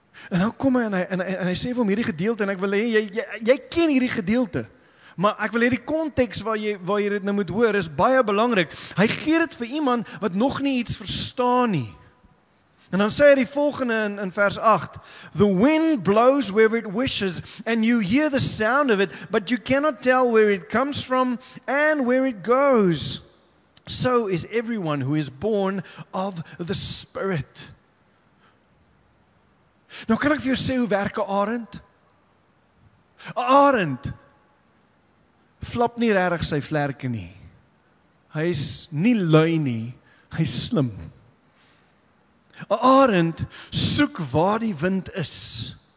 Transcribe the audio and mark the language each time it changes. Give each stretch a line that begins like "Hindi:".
Afrikaans: En nou kom hy en hy sê vir hom hierdie gedeelte, en ek wil hê, jy ken hierdie gedeelte. Maar ek wil hê die konteks waar jy dit nou moet hoor is baie belangrik. Hy gee dit vir iemand wat nog nie iets verstaan nie. En dan sê hy die volgende in vers 8.
English: The wind blows where it wishes and you hear the sound of it, but you cannot tell where it comes from and where it goes. So is everyone who is born of the Spirit.
Afrikaans: Nou kan ek vir jou sê hoe werk 'n arend? 'n Arend flap nie regtig sy vlerke nie. Hy is nie lui nie, hy is slim. 'n Arend soek waar die wind is.